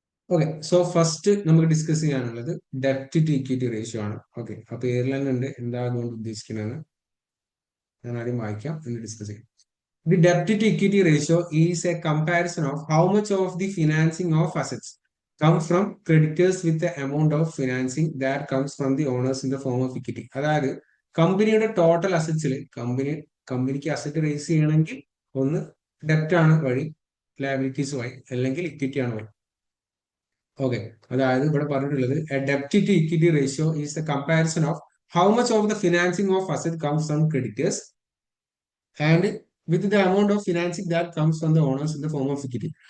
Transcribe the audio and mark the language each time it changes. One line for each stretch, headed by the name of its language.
Malayalam: Okay, so first നമുക്ക് discuss ചെയ്യാനുള്ളത് ഡെപ്റ്റ് to equity ratio ആണ്. ഓക്കെ, ആ പേരിൽ തന്നെ ഉണ്ട് എന്താ അതുകൊണ്ട് ഉദ്ദേശിക്കുന്നതെന്ന്. ഞാൻ ആദ്യം വായിക്കാം എന്നിട്ട് ഡിസ്കസ് ചെയ്യാം.
English: The debt to equity ratio is a comparison of how much of the financing of assets comes from creditors with the amount of financing that comes from the owners in the form of equity.
Malayalam: അതായത് കമ്പനിയുടെ total അസറ്റ്സിൽ കമ്പനിക്ക് asset raise ചെയ്യണമെങ്കിൽ ഒന്ന് ഡെപ്റ്റ് ആണ് വഴി, liabilities വഴി, അല്ലെങ്കിൽ equity ആണ് വഴി.
English: okay,
Malayalam: അതായത് ഇവിടെ പറഞ്ഞിട്ടുള്ളത്
English: ഡെപ്റ്റ് to equity ratio is the comparison of how much of the financing of asset comes from creditors and with the amount of financing that comes from the owners in the form of equity.